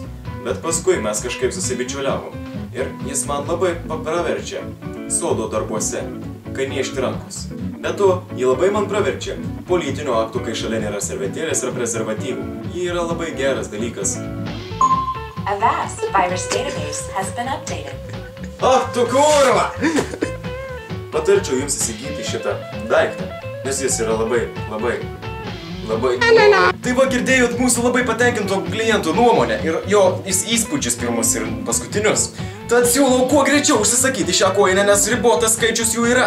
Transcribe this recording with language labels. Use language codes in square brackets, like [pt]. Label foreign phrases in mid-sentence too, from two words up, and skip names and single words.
[lt] Bet paskui mes kažkaip susibičiuliavom. Ir jis man labai praverčia sodo darbuose, kai niežti rankos. Be to, jį labai man praverčia po lytinių aktų, kai šalia nėra servetėlės ar prezervatyvų. Jį yra labai geras dalykas. [en] Avast virus database has been updated. [lt] Ach, tu kurva! Patarčiau jums įsigyti šitą daiktą, nes jis yra labai. Tai va girdėjot mūsų labai patenkinto kliento nuomonę ir jo įspūdžius pirmus ir paskutinius. Tad siūlau kuo greičiau užsisakyti šią kojinę, nes ribotas skaičius jų yra.